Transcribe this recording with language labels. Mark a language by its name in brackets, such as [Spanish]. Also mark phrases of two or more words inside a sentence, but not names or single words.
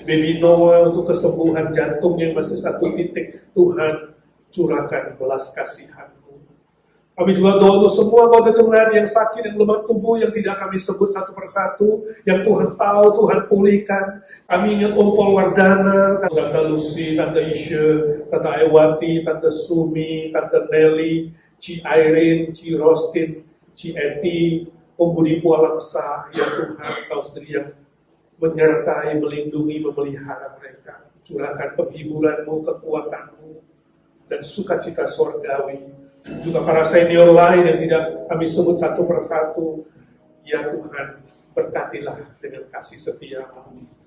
[Indonesian] Baby Noah untuk kesembuhan jantung yang masih satu titik, Tuhan curahkan belas kasihan-Mu. Kami juga doa untuk semua anggota jemaat yang sakit, yang lemah tubuh, yang tidak kami sebut satu persatu, yang Tuhan tahu, Tuhan pulihkan. Kami ingat Om Paul Wardana, Tante Lucy, Tante Isha, Tante Ewati, Tante Sumi, Tante Nelly, Ci Irene, Ci Rostin, Ci Eti, Om Budi Pualamsa, ya Tuhan, Kau sendiri yang menyertai, melindungi, memelihara mereka. Curahkan penghiburan-Mu, kekuatan-Mu, dan sukacita sorgawi. Juga para senior lain yang tidak kami sebut satu persatu, ya Tuhan, berkatilah dengan kasih setia-Mu.